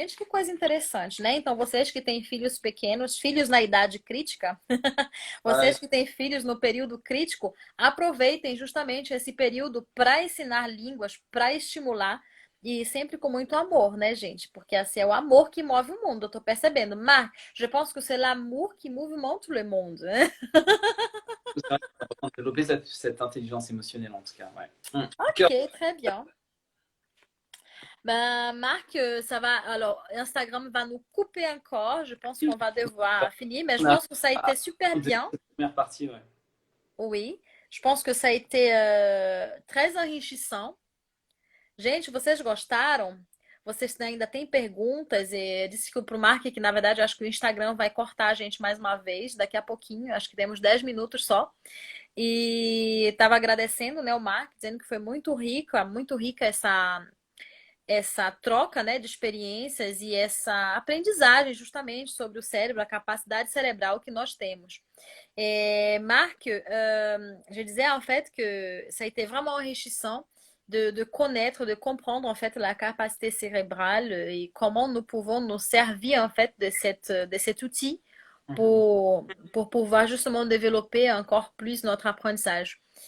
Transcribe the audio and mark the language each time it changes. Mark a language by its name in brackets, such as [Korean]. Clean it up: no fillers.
[Portuguese] Gente, que coisa interessante, né? Então, vocês que têm filhos pequenos, filhos na idade crítica, [French] Ouais. [Portuguese] vocês que têm filhos no período crítico, aproveitem justamente esse período para ensinar línguas, para estimular e sempre com muito amor, né, gente? Porque assim é o amor que move o mundo, eu tô percebendo. [French] Mas, je pense que c'est l'amour qui mouvemente le monde, né? C'est vrai, c'est important de développer cette intelligence émotionnelle en tout cas. Ouais. Cœur. Ok, très bien. Ben, Marc, ça va. Alors, Instagram va nous couper encore. Je pense qu'on va devoir finir, mais je On a pense que ça a été super bien. cette première partie, ouais. Oui, je pense que ça a été très enrichissant. [Portuguese] Gente, vocês gostaram? Vocês ainda têm perguntas? E disse que pro Mark que na verdade eu acho que o Instagram vai cortar a gente mais uma vez daqui a pouquinho. Acho que temos 10 minutos só. E estava agradecendo, né, o Mark, dizendo que foi muito rica essa troca, né, de experiências e essa aprendizagem justamente sobre o cérebro, a capacidade cerebral que nós temos. [French] Marc, je disais en fait que ça a été vraiment enrichissant de connaître, de comprendre en fait la capacité cérébrale et comment nous pouvons nous servir en fait de cet outil Mhm. pour pouvoir justement développer encore plus notre apprentissage.